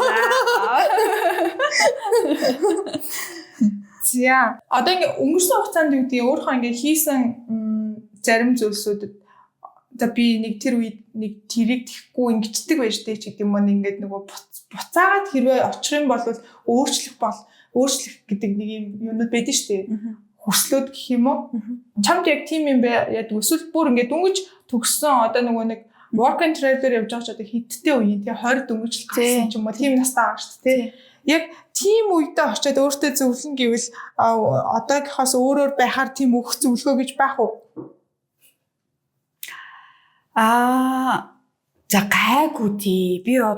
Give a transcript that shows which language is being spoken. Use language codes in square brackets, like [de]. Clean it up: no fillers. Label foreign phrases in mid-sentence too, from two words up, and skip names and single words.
[mn] За одоо ингээд өнгөрсөн хугацаанд юу гэдэг өөрөө ингээд хийсэн зарим зүйлсүүдэд за би нэг тэр үед нэг тэрийг тэхгүй ингэждэг байж тээ ч гэдэг юм уу ингээд нөгөө буцаагаад хэрвээ очих юм бол өөрчлөх гэдэг нэг юм юмуд байдаг шүү дээ. Хүслүүд гэх юм уу? Чамд яг тийм юм яадаг эсвэл бүр ингээд дөнгөж төгссөн одоо нөгөө нэг [en] work and travel [mn] явж байгаа ч одоо хиттэй үеийн тий 20 дөнгөж гарсан ч юм уу тийм настай байгаа шүү дээ тий. Яг тийм үедээ очиод өөртөө зөвлөн гэвэл одоогийнхоос өөрөөр байхаар тийм өгөх зөвлөгөө гэж байх уу? За гайгүй тий. Би бол